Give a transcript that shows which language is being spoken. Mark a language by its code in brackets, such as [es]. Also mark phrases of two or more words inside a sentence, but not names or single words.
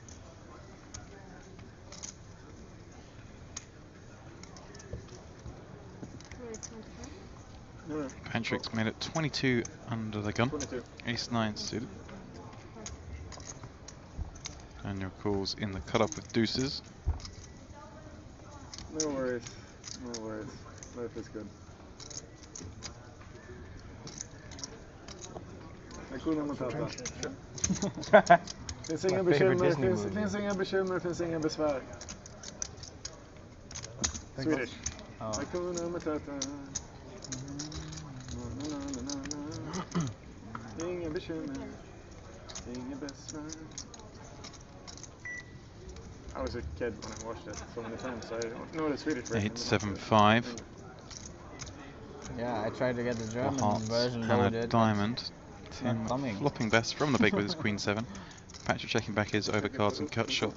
[en] No, Patrick's made it 22 under the gun. 22. Ace-9 suited. Daniel calls in the cutoff with deuces. No worries. No worries. Life is good. Hakuna Matata. [sv] Finns inga [en] My favorite [sv] bekymmer, [en] Disney [sv] finns [en] movie. [sv] inga bekymmer, finns inga besvär. [en] Swedish. Oh. Hakuna Matata. Na, na, na, na, na. [sv] Inga bekymmer, inga besvär. [en] I was a kid when I watched it so many times, so I don't know the Swedish version. 8-7-5. Yeah, I tried to get the Four German hearts version and loaded. a diamond. It's not Tim coming. flopping best from the big with his Queen 7. Patrick checking back his overcards and cut shot.